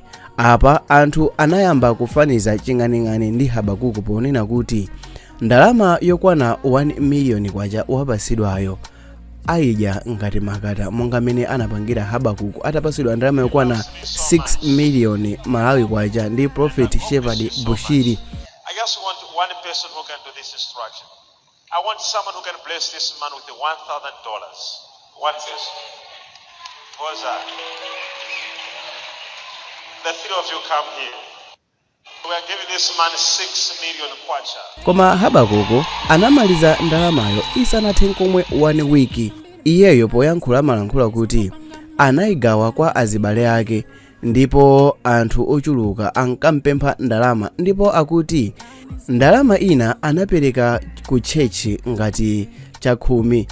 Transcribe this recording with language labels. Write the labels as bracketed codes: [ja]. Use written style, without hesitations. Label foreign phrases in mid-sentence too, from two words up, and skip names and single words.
[ny] Apa anthu anayamba kufaniza Ching'aning'ani ndi Habakuku ponena kuti ndalama yokwana 1 million kwacha wapasidwayo aidya ngati makata, monga mene anapangira Habakuku atapasidwa ndalama yokwana 6 million Malawi kwacha ndi Prophet Shepherd Bushiri. [en] I just want one person who can do this instruction. I want someone who can bless this man with the $1,000. One person. What's that? The three of you come here. We are giving this man 6 million kwacha. [ny] Koma Habakuku anamaliza ndalamayo isanathe komwe 1 wiki. Iyeyo poyankhula malankhula kuti anayigawa kwa azibale ake, ndipo anthu ochuluka ankampempha ndalama, ndipo akuti ndalama ina anapereka ku chechi ngati chakhumi.